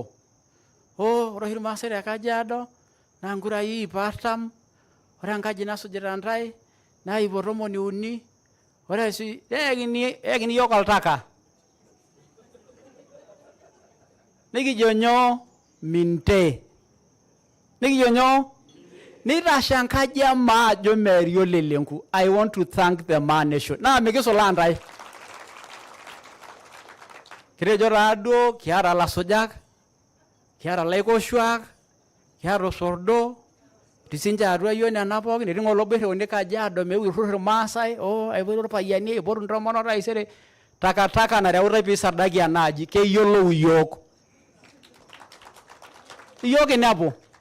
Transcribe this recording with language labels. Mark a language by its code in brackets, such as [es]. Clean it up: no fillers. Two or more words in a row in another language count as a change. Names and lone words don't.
[mas] Ore oshi irmaasai te Kajiado naa nkurai 20, ore enkaji nasujita ntae naa 13. Ore si yakini yiok oltaka. Nikijo nyoo minte. Nikijo nyoo nitasha enkaji emaa ajo meerio lelenku. [en] I want to thank the Maa Nation. [mas] Naa mikisulaa ntae. Kitejo taaduo kiata lasujak, kiata laikoshuak, kiata osordo, tisinja atua yiok nena pookin etii ng'ole obo irriuni Kajiado meu irrur irmaasai aipotu irpayiani aipotu intomonok taisere takataka nareutai piisardaki enaaji keyiolou iyiok inepu